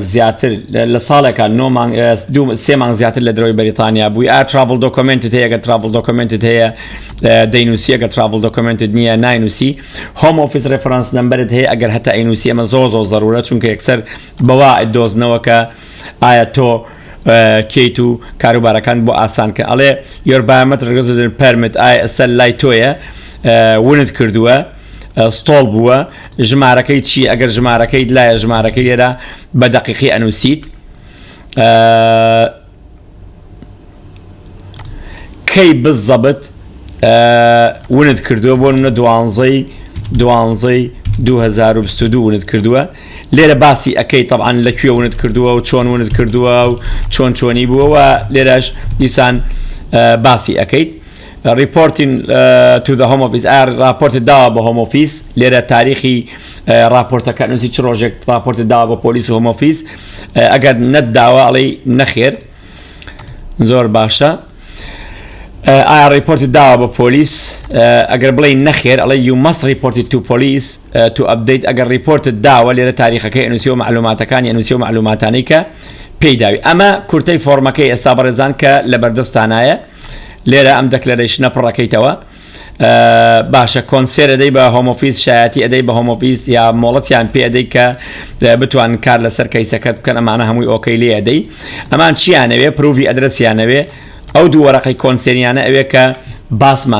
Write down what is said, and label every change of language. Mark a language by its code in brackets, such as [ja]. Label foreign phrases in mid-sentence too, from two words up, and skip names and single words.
[ckb] زیاتر لە ساڵێکە 3 مانگ زیاتر لە دەرەوەی بەریتانیا بووی ئایا [en] travel document [ckb] هەیە ئەگەر [en] travel document [ckb] هەیە دەینوسی ئەگەر [en] travel document [ckb] نییە ناینوسی [en] home office reference number [ckb] هەیە ئەگەر هەتا ئەینوسی ئەمە زۆر زەرورە چونکە یەکسەر بەوا دۆزنەوە کە ئایا تۆ کەیت و کاروبارەکان بۆ ئاسانکە ئەڵێ [en] your biometric resident permit [ckb] ئایا ئەسەر لای تۆیە ونت کردووە ستۆڵ بووە ژمارەکەی چی ئەگەر ژمارەکەی لایە ژمارەکەی لێرە بە دەقیقی ئەنووسیت کەی بزەبت ونت کردووە بۆ منە 2022 ونت کردووە لێرە باسی ئەەکەی طبعاً لەکوێ ونت کردووە و چۆن ونت کردووە و چۆنی بووەوە لێرەش دیسان باسی ئەەکەیت [en] reporting to the home office [ckb] راپۆرتت داوە بە [en] home office [ckb] لێرە تاریخی راپۆرتەکە نووسی چ ڕۆژێک راپۆرتت داوە بە پۆلیس و [en] home office [ckb] ئەگەر نەتداوە ئەڵێ نەخێر زۆر باشە ئایا ریپۆرتت داوە بە پۆلیس ئەگەر بڵێ نەخێر ئەڵێ [en] you must report it to police to update [ckb] ئەگەر ریپۆرتت داوە لێرە تاریخەکەی ئەنووسی و معلوماتەکانی ئەنووسی و معلوماتانەی کە پێی داوی ئەمە کورتەی فۆرمەکەی ئێستا بەڕێزان کە لە بەردەستانایە لێرە ئەم دەکلەرەیشنە پڕەکەیتەوە باشە کۆنسێر ئەدەی بە [en] home office [ckb] شایەتی ئەدەی بە [en] home office [ckb] یا مۆڵەتیان پێ ئەدەی کە بتوان کار لەسەر کەیسەکەت بکەن ئەمانە هەمووی ئۆکەی لێ ئەدەی ئەمان چیانەوێ پروڤی ئەدرەسیانەوێ ئەو دوو وەرەقەی کۆنسێریانە ئەوێ کە باسمان